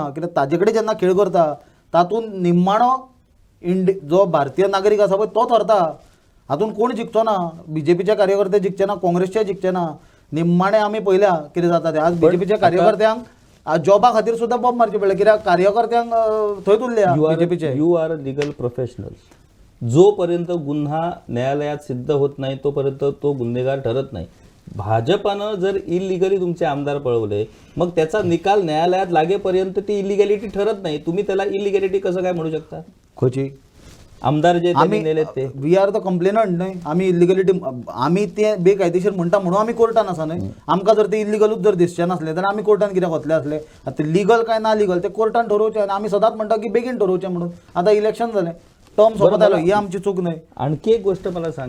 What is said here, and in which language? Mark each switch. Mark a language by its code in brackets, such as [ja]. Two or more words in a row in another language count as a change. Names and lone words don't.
[kok] कित्याक ताजे कडेन जेन्ना खेळ करता तातूंत निम्माणो जो भारतीय नागरीक आसा पळय तो थरता. हातूंत कोण जिखचो ना. BJPचे कार्यकर्ते जिखचे ना, काँग्रेसचे जिखचे ना. निम्माणे आमी पळयल्या कितें जाता तें. आज BJPच्या कार्यकर्त्यांक जॉबा खातीर सुद्दां बॉम्ब मारचे पडले. कित्याक कार्यकर्त्यांक थंयच उरल्या BJPचे. [en] You are legal professional. [mr] जोपर्यंत गुन्हा न्यायालयात सिद्ध होत नाही तोपर्यंत तो गुन्हेगार ठरत नाही. भाजपानं जर इलिगली तुमचे आमदार पळवले, मग त्याचा निकाल न्यायालयात लागेपर्यंत ती इलिगॅलिटी ठरत नाही. तुम्ही त्याला इलिगॅलिटी कसं काय म्हणू शकता? [kok] खंयची? [mr] आमदार जे त्यांनी नेलेत ते. [en] We are the complainant न्हय. [kok] आमी इलिगलिटी, आमी ते बेकायदेशीर म्हणटा म्हणून आमी कोर्टान आसा न्हय. आमकां जर ते इलिगलूच जर दिसचें नासलें जाल्यार आमी कोर्टान कित्याक वतले आसले? आतां लिगल काय ना लिगल ते कोर्टान ठरोवचें. आनी आमी सदांच म्हणटा की बेगीन ठरोवचें म्हणून. आतां इलेक्शन जालें, टर्म सोंपत आयलो, ही आमची चूक न्हय. [mr] आणखी एक गोष्ट मला सांग.